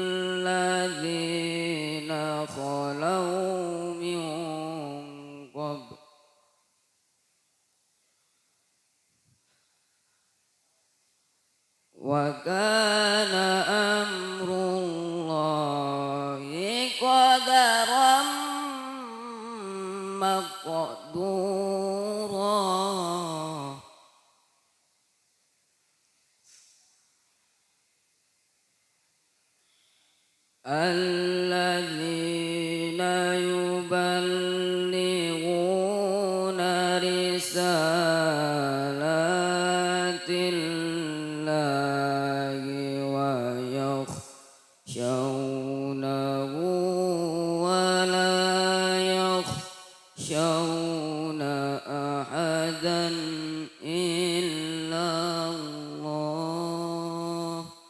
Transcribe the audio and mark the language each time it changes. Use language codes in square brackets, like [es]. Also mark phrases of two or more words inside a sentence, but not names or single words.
[ar] الذين خلوا من قبل وكان أمر الله قدرا مقدورا. الذين يبلغون رسالات الله ويخشونه ولا يخشون أحدا إلا الله.